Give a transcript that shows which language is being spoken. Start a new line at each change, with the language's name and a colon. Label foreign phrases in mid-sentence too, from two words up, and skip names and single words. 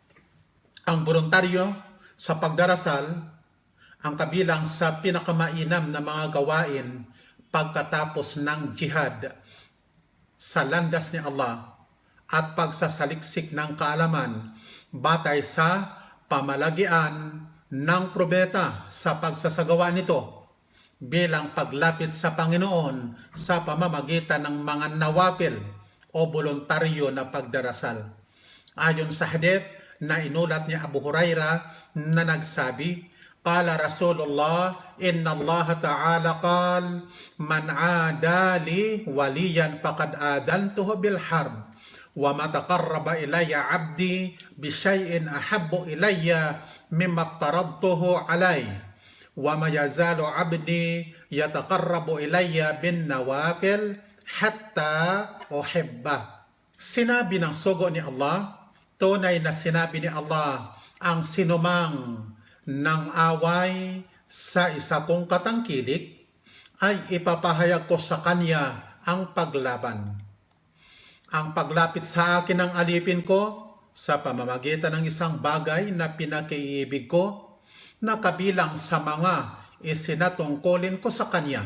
Filipino: Ang voluntaryo sa pagdarasal ang kabilang sa pinakamainam na mga gawain pagkatapos ng jihad sa landas ni Allah at pagsasaliksik ng kaalaman batay sa pamalagian ng probeta sa pagsasagawa nito bilang paglapit sa Panginoon sa pamamagitan ng mga nawafil o voluntaryo na pagdarasal. Ayon sa hadith na inulat ni Abu Hurairah na nagsabi,
Arabic: قال رسول الله، إن الله تعالى قال، من عادى وليا فقد آذنته بالحرب، وما تقرب إلي عبدي بشيء أحب إلي مما افترضته عليه، وما يزال عبدي يتقرب إلي بالنوافل حتى أحبه.
Filipino: Sinabi ng sugo ni Allah, tunay na sinabi ni Allah, ang sinumang ng away sa isa kong katangkilik ay ipapahayag ko sa kanya ang paglaban. Ang paglapit sa akin ng alipin ko sa pamamagitan ng isang bagay na pinakiibig ko na kabilang sa mga isinatungkulin ko sa kanya.